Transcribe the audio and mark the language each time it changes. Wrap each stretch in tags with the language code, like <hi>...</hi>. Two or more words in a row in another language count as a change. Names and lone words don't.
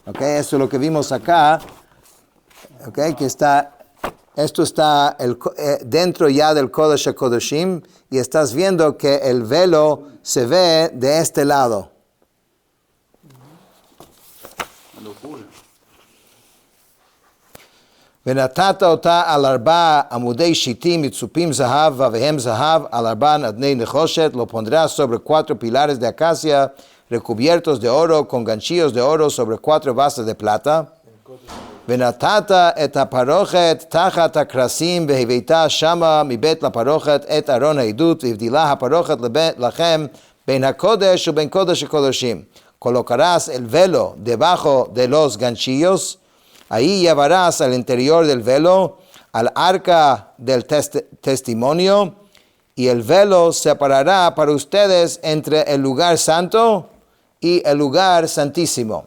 <es>Okay, eso es lo que vimos acá. Okay, que esto está dentro ya del</es> <he>קודש הקודשים</he> <es>y estás viendo que el velo se ve de este lado. Una locura.</es> <he>ונתת אותה על 4 עמודי שיטים מצופים זהב ואביהם זהב על 4 אדני נחושת,</he> <es>lo pondrás sobre 4 pilares de acacia recubiertos de oro con ganchillos de oro sobre 4 bases de plata.</es> <he>ונתת את הפרוכת תחת הקרסים והבאת שמה מבית לפרוכת את ארון העדות והבדילה הפרוכת לכם בין הקודש ובין קודש הקודשים.</he> <es>colocarás el velo debajo de los ganchillos. Ahí llevarás al interior del velo al arca del testimonio y el velo separará para ustedes entre el lugar santo y el lugar santísimo.</es>